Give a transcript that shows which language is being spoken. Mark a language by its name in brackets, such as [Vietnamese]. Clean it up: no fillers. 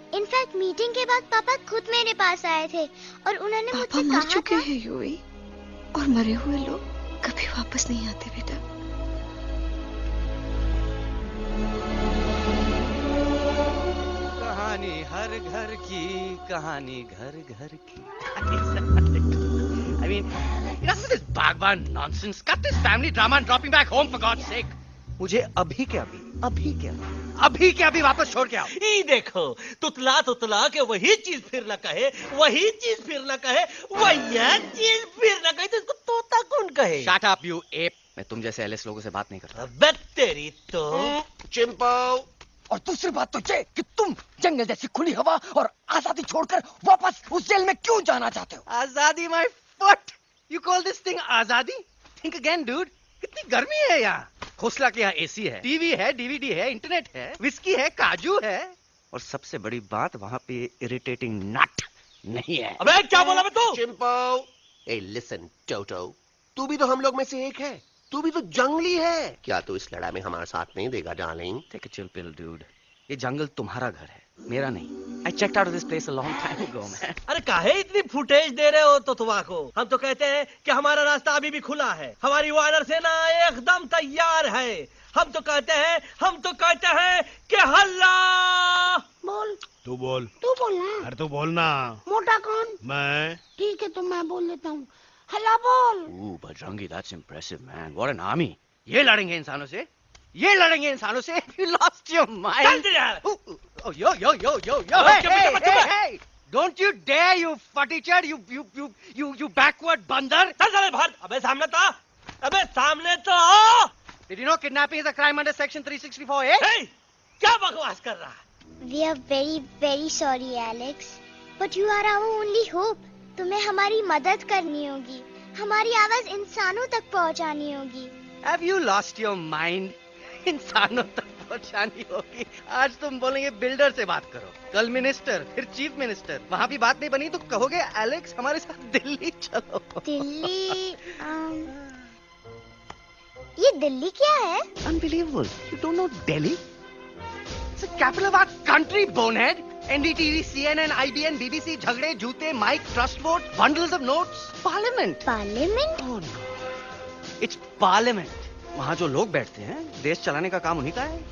[Hindi] In fact meeting के बाद पापा खुद मेरे पास आए थे और उन्होंने मुझसे मर कहा चुके था हैं यूवी, और मरे हुए लोग कभी वापस नहीं आते बेटा। कहानी हर घर की, कहानी घर घर की। [English] I mean, enough of this Bhagwan nonsense. Cut this family drama and drop me back home for God's sake. [Hindi] मुझे अभी के अभी वापस छोड़ के आओ। ई देखो, तुतला तुतला के वही चीज फिर न कहे, वही चीज फिर न कहे, वही चीज फिर न कहे, तो इसको तोता कौन कहे? [English] Shut up, you ape. [Hindi] मैं तुम जैसे एलिस लोगों से बात नहीं करता। अबे तेरी तो। चिंपो। और दूसरी बात तो ये कि तुम जंगल जैसी खुली हवा और आजादी छोड़कर वापस उस जेल में क्यों जाना चाहते हो? [English] आजादी my foot. You call this thing आजादी? Think again, dude. [Hindi] कितनी गर्मी है यहाँ। खोसला के यहाँ एसी है, टीवी है, डीवीडी है, इंटरनेट है, विस्की है, काजू है, और सबसे बड़ी बात वहाँ पे इरिटेटिंग नट नहीं है। अबे क्या बोला मैं तू? चिंपो। ए लिसन टोटो, तू भी तो हम लोग में से एक है। तू भी तो जंगली है। क्या तू इस लड़ाई में हमारा साथ नहीं देगा darling? [English] Take a chill pill dude. [Hindi] ये जंगल तुम्हारा घर है, मेरा नहीं। [English] I checked out of this place a long time ago, man. [Hindi] अरे काहे इतनी फुटेज दे रहे हो तो तुम्हारा? हम तो कहते हैं कि हमारा रास्ता अभी भी खुला है, हमारी वानर सेना एकदम तैयार है। हम तो कहते हैं कि हल्ला। बोल। तू बोल। तू बोलना। अरे तू बोलना। मोटा कौन? मैं। ठीक है तो मैं बोल देता हूँ। हल्ला बोल। [English] Ooh, Bajrangi, that's impressive, man. What an army. [Hindi] ये लड़ेंगे इंसानों से? ये लड़ेंगे इंसानों से? [English] You lost your mind. Oh, yo. Hey. Don't you dare, you fatty-chad, you backward बंदर. [Hindi] चल बाहर। अबे सामने तो आओ। [English] Did you know kidnapping is a crime under section 364A? [Hindi] Hey, क्या बकवास कर रहा है? [English] We are very very sorry Alex, but you are our only hope. [Hindi] तुम्हें हमारी मदद करनी होगी, हमारी आवाज इंसानों तक पहुंचानी होगी। [English] Have you lost your mind? [Hindi] इंसानों तक पहुंचानी होगी। आज तुम बोलेंगे बिल्डर से बात करो, कल मिनिस्टर, फिर चीफ मिनिस्टर। वहाँ भी बात नहीं बनी तो कहोगे एलेक्स हमारे साथ दिल्ली चलो। दिल्ली? ये दिल्ली क्या है? [English] Unbelievable. You don't know Delhi? It's the capital of our country, bonehead. NDTV, CNN, IBN, BBC, [Hindi] झगड़े, जूते, [English] Mic, trust vote, bundles of notes, parliament. Parliament? Oh no. It's parliament. [Hindi] वहाँ जो लोग बैठते हैं, देश चलाने का काम उन्हीं का है।